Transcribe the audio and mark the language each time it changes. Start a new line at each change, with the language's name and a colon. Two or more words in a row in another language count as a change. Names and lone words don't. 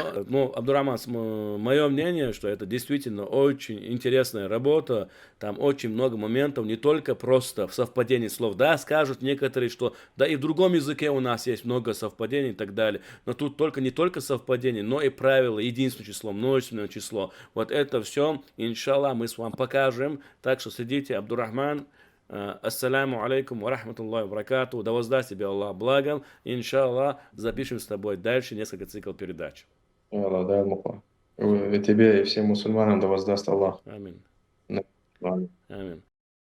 Russian: Но, ну, Абдурахман, мое мнение, что это действительно очень интересная работа, там очень много моментов, не только просто в совпадении слов. Да, скажут некоторые, что да и в другом языке у нас есть много совпадений и так далее, но тут только не только совпадение, но и правила, единственное число, множественное число. Вот это все, иншаллах, мы с вами покажем, так что следите, Абдурахман.
Arabic: السلام عليكم ورحمة الله وبركاته.
Russian: Да воздаст тебе Аллах благом. Иншаллах, запишем с тобой дальше несколько циклов передач. Аллах, да, Аллах. И тебе, и всем мусульманам да воздаст Аллах. Амин. Да. Амин.